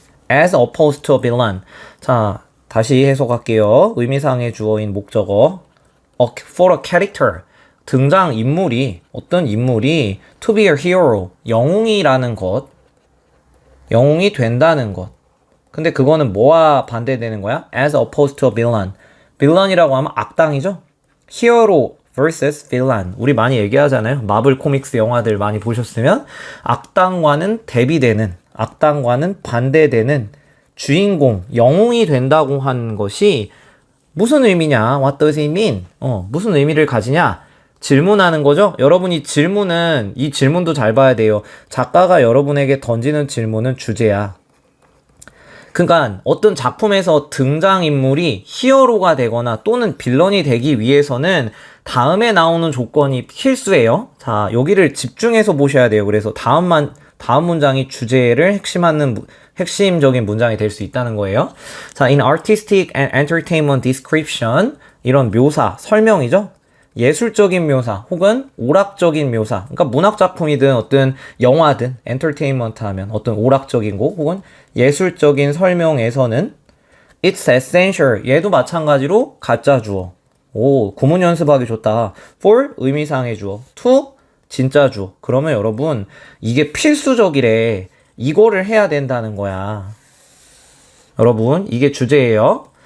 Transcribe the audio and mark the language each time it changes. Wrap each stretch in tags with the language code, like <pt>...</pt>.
<en>as opposed to a villain.</en> <ko>자, 다시 해석할게요. 의미상의 주어인 목적어</ko> <en>for a character</en> <ko>등장 인물이 어떤 인물이</ko> <en>to be a hero</en> <ko>영웅이라는 것 영웅이 된다는 것 근데 그거는 뭐와 반대되는 거야?</ko> <en>as opposed to a villain</en> <ko>villain이라고 하면 악당이죠?</ko> <en>hero vs villain</en> <ko>우리 많이 얘기하잖아요. 마블 코믹스 영화들 많이 보셨으면 악당과는 대비되는 악당과는 반대되는 주인공 영웅이 된다고 한 것이 무슨 의미냐?</ko> <en>What does it mean?</en> <ko>무슨 의미를 가지냐? 질문하는 거죠? 여러분이 이 질문도 잘 봐야 돼요. 작가가 여러분에게 던지는 질문은 주제야. 그러니까 어떤 작품에서 등장인물이 히어로가 되거나 또는 빌런이 되기 위해서는 다음에 나오는 조건이 필수예요. 자, 여기를 집중해서 보셔야 돼요. 그래서 다음 문장이 주제를 핵심적인 문장이 될 수 있다는 거예요.</ko> <en>자, in artistic and entertainment description</en> <ko>이런 묘사, 설명이죠? 예술적인 묘사 혹은 오락적인 묘사 그러니까 문학작품이든 어떤 영화든 엔터테인먼트 하면 어떤 오락적인 곡 혹은 예술적인 설명에서는</ko> <en>it's essential</en> <ko>얘도 마찬가지로 가짜 주어 구문 연습하기 좋다 for 의미상의 주어 to 진짜 주어 그러면 여러분 이게 필수적이래 이거를 해야 된다는 거야 여러분 이게 주제예요.</ko>